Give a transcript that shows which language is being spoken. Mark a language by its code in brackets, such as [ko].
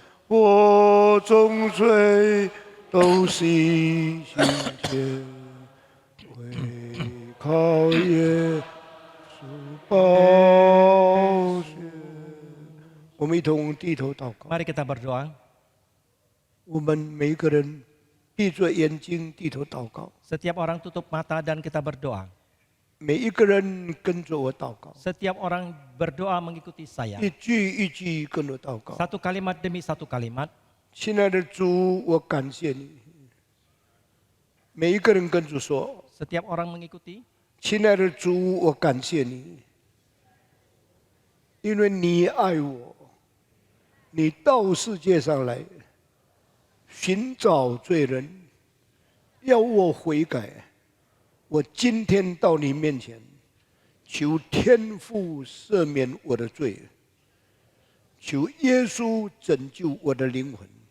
[zh] 我众罪都洗净前，为靠耶稣宝血。我们一同低头祷告。 [id] Mari kita berdoa. [zh] 我们每一个人闭着眼睛低头祷告， [id] Setiap orang tutup mata dan kita berdoa. [zh] 每一个人跟着我祷告， [id] Setiap orang berdoa mengikuti saya. [zh] 一句一句跟我祷告。 [id] Satu kalimat demi satu kalimat. [zh] 亲爱的主，我感谢你。每一个人跟主说 [id] Setiap orang mengikuti.：“ [zh] 亲爱的主，我感谢你，因为你爱我，你到世界上来寻找罪人，要我悔改。我今天到你面前，求天父赦免我的罪，求耶稣拯救我的灵魂。